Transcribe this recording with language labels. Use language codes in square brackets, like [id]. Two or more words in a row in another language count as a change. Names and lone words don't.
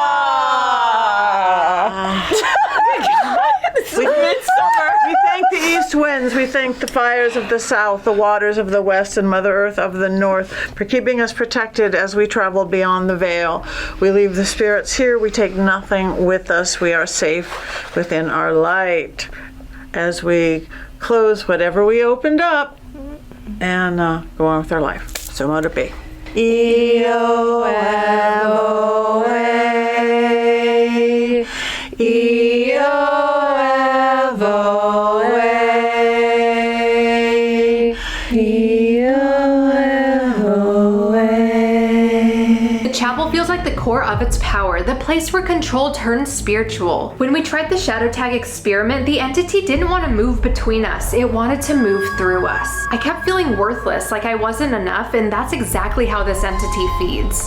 [en] We thank the East winds, we thank the fires of the south, the waters of the west, and Mother Earth of the north for keeping us protected as we travel beyond the veil. We leave the spirits here. We take nothing with us. We are safe within our light. As we close whatever we opened up and go on with our life. So mote it be. E-O-F-O-A, E-O-F-O-A, E-O-F-O-A. The chapel feels like the core of its power, the place where control turns spiritual. When we tried the shadow tag experiment, the entity didn't want to move between us. It wanted to move through us. I kept feeling worthless, like I wasn't enough, and that's exactly how this entity feeds.